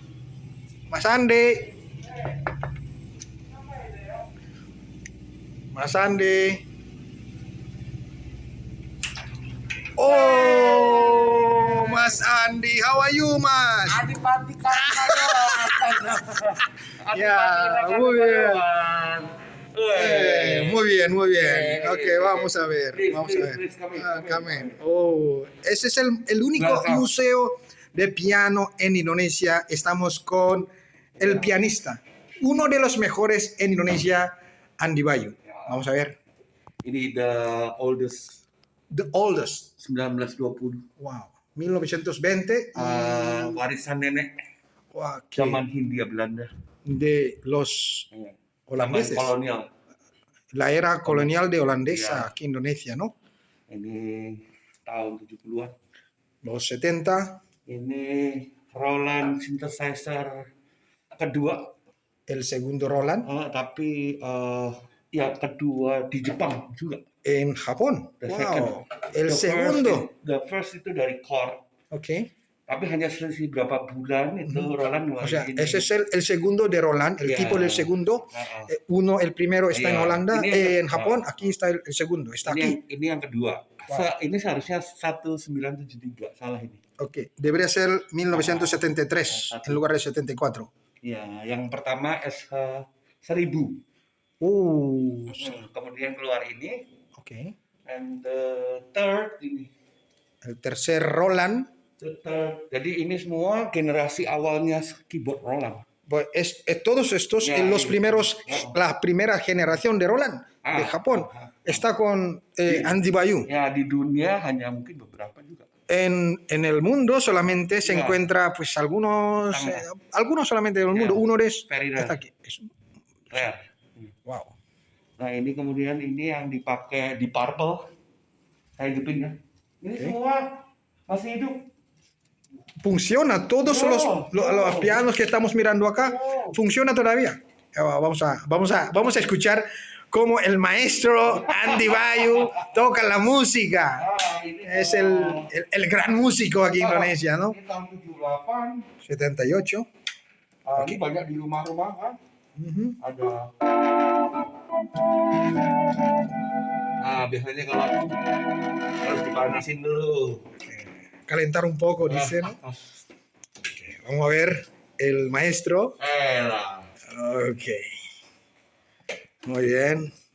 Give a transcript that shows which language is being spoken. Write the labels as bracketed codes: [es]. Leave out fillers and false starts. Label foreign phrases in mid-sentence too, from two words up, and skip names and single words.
[id] Mas Andi. Mas Andi. Oh, Mas Andi, [en] how are you, [id] Mas? Adipati Karnawati. Ya, [es] muy bien. Muy bien, muy bien. Ok, vamos a ver. Vamos a ver. [en] Come in. [es] Oh, ese es el único museo de piano en Indonesia. Estamos con el pianista, uno de los mejores en Indonesia, Andi Bayu. Vamos a ver. [en] Ini the oldest The oldest. 1920. Wow. 1920. [id] Warisan nenek Wah, zaman Hindia Belanda. [es] de los [id] Zaman [es] holandeses. [id] kolonial. [es] La era colonial de holandesa [id] Ya. [es] aquí en Indonesia, ¿no? [id] Ini tahun 70-an. [es] Los 70. [id] Ini Roland synthesizer kedua, [es] El segundo Roland [id] tapi yang kedua di Jepang juga. [es] en Japón. [en] The Wow. second. [es] El segundo. [en] The first [id] itu dari Korg. Ok. Tapi hanya selisih berapa bulan itu Roland [es] O sea, [id] ngeluarin. [es] ese es el segundo de Roland, el [id] Ya. [es] tipo del segundo. Uno, el primero está en [id] Ya. [es] Holanda, [id] Ini [es] en Japón. Aquí está el segundo, está aquí. [id] Ini yang kedua. Wow. Ini seharusnya 1973, salah ini. [es] Ok. Debería ser 1973 en lugar de 74. [id] Ya, yang pertama SH 1000. Kemudian keluar ini, Ok. [en] and the third ini. [es] El tercer Roland. [en] The third. [id] Jadi ini semua generasi awalnya keyboard Roland. [es] Pues todos estos, [id] Ya, [es] los [id] ini. [es] primeros, [id] Ya. [es] la primera generación de Roland de Japón, está con Andi Bayu. [id] Ya, di dunia hanya mungkin beberapa juga. [es] En el mundo solamente se [id] Ya. [es] encuentra, pues algunos solamente en el mundo. [id] Ya. [es] Uno es [en] Very rare. [es] está aquí. [en] Rare. Wow. [id] Nah ini kemudian ini yang dipakai di Purple, saya hidupin ya. Ini Oke. semua masih hidup. [es] Funciona, todos No, los pianos que estamos mirando acá, No. funciona todavía. Vamos a escuchar cómo el maestro Andi Bayu toca la música. [id] Ini [es] Es el gran músico aquí en Indonesia, ¿no? [id] Ini tahun 78. 78. Ini banyak di rumah-rumah kan. [es] Ujú. [id] Ada. Nah biasanya kalau harus dipanasin dulu. [es] Calentar un poco, dice, ¿no? Vamos a ver el maestro. [id] Lah. [es] Ok. Muy bien.